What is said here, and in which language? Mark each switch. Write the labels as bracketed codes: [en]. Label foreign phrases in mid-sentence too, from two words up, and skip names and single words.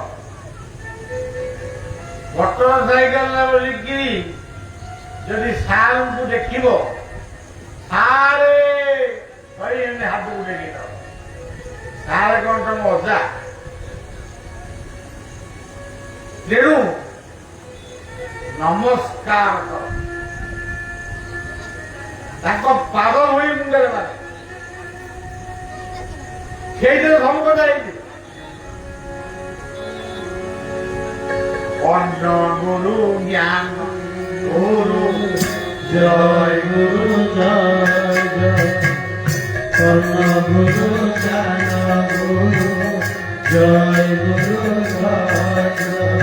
[en] motor cycle [or] ବୋଲିକି ଯଦି ସାର୍ଙ୍କୁ ଦେଖିବ, ସାରେ ଏମିତି ହାତକୁ ଦେଖିଲ, ସାରେ କଣ ତମ ଅଜା? ତେଣୁ ନମସ୍କାର କର, ତାଙ୍କ ପାଦ ଧୋଇ ମୁଣ୍ଡରେ ମାରେ, ସେଇଥିରେ ସବୁ କଥା ହେଇଛି। [bn] অন্ন গুরু জ্ঞান গুরু জয় গুরু জয় জয় অন্ন গুরু জ্ঞান গুরু জয় গুরু জয় জয়